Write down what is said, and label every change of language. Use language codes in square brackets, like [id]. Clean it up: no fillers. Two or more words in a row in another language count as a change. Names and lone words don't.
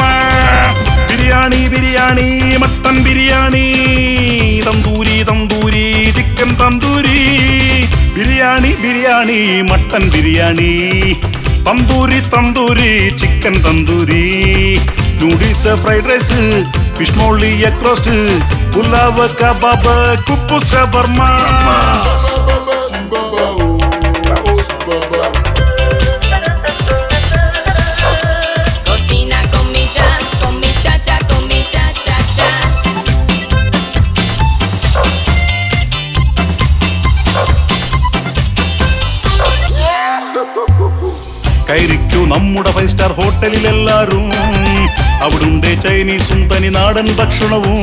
[ml] ബിരിയാണി ബിരിയാണി മട്ടൻ ബിരിയാണി, തന്തൂരി തന്തൂരി ചിക്കൻ തന്തൂരി. ബിരിയാണി ബിരിയാണി മട്ടൻ ബിരിയാണി, തന്തൂരി തന്തൂരി ചിക്കൻ തന്തൂരി. [en] noodles fried rice, fish molee egg roast, [ml] പുലാവ് കബാബ് കുബു ഷവർമ. [es] Cocina con mi cha, con mi cha cha, con mi cha cha cha. [ml] കയറിക്കൂ നമ്മുടെ 5 സ്റ്റാർ ഹോട്ടലിൽ എല്ലാരും, അവിടുണ്ട് ചൈനീസും തനി നാടൻ ഭക്ഷണവും.